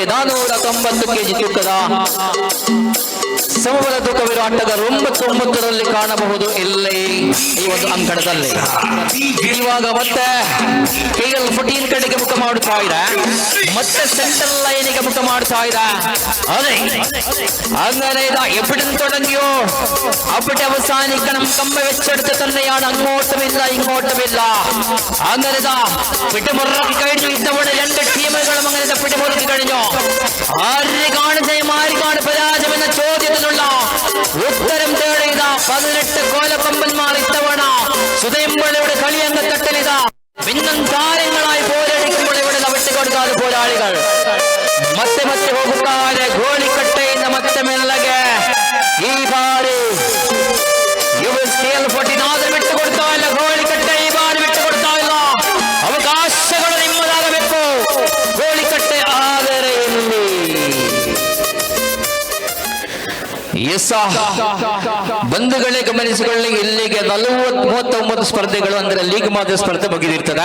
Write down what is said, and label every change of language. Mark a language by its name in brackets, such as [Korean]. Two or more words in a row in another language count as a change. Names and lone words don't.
[Kannada] 490 kg ತೂಕದ ಸಮಬಲ ತೂಕವಿರುವ ಆಟಗಾರರು 9 ಕಾಣಬಹುದು ಇಲ್ಲಿ ಈ ಒಂದು ಅಂಕಣದಲ್ಲಿ. ಇವಾಗ ಮತ್ತೆ KL14 ಕಡೆಗೆ ಮುಖ ಮಾಡುತ್ತಾ ಇದೆ. ಮತ್ತೆ ಸೆಂಟ್ರಲ್ ಲೈನಿಗೆ ಮುಖ ಮಾಡುತ್ತಾ ಇದೆ. [Malayalam] അതെ അങ്ങനെ ഇതാ എവിടുന്ന് തുടങ്ങിയോ അവിടെ അവസാനിക്കണം. കമ്പ വെച്ചെടുത്ത് തന്നെയാണ്. അങ്ങോട്ടുമില്ല ഇങ്ങോട്ടുമില്ല. അങ്ങനെ ഇതാ പിടിമുറുക്കി കഴിഞ്ഞു. ഇത്തവണ 2 ടീമുകളും അങ്ങനെ പിടിമുറുക്കി കഴിഞ്ഞു. ആര് കാണുകയും ആര് കാണു പരാജയം എന്ന ചോദ്യത്തിനുള്ള ഉത്തരം തേടിയത 18 കോലക്കൊമ്പന്മാർ ഇത്തവണ സുധയമ്പളയുടെ കളിയങ്ങ തട്ടലിത ഭിന്നം താരങ്ങളായി പോരടിക്കുമ്പോൾ ഇവിടെ വിട്ടുകൊടുക്കാതെ പോരാളികൾ [Kannada] ಮತ್ತೆ ಮತ್ತೆ ಹೋಗುತ್ತಾರೆ. ಗೋಳಿಕಟ್ಟೆಯಿಂದ ಮತ್ತೆ ಮೆಲ್ಲಗೆ ಈ ಬಾರಿ KL14 ಆದ್ರೆ ಬಿಟ್ಟು ಕೊಡ್ತಾ ಇಲ್ಲ. ಗೋಳಿಕಟ್ಟೆ ಈ ಬಾರಿ ಬಿಟ್ಟು ಕೊಡ್ತಾ ಇಲ್ಲ. ಅವಕಾಶಗಳು ನಿಮ್ಮದಾಗಬೇಕು. ಗೋಳಿಕಟ್ಟೆ ಆದರೆ ಇಲ್ಲಿ ಬಂಧುಗಳೇ ಗಮನಿಸಿಕೊಳ್ಳಿ, ಇಲ್ಲಿಗೆ 39 ಸ್ಪರ್ಧೆಗಳು ಅಂದ್ರೆ ಲೀಗ್ ಮಾದರಿ ಸ್ಪರ್ಧೆ ಮುಗಿದಿರ್ತದೆ.